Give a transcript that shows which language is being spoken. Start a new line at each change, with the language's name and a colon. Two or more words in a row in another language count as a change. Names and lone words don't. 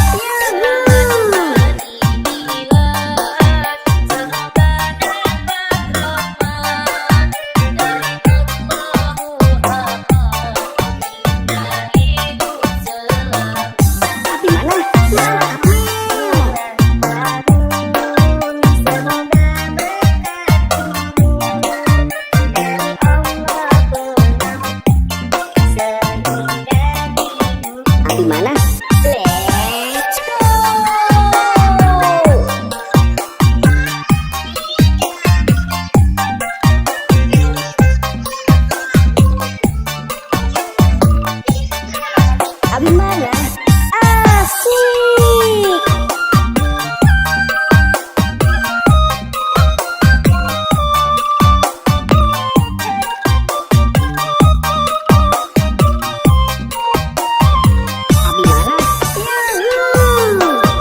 Indonesian: Abi mana? Mantap. Abi mana?
English: Let's go.
Indonesian: Abi mana? Asik. Abi mana? Yahoo.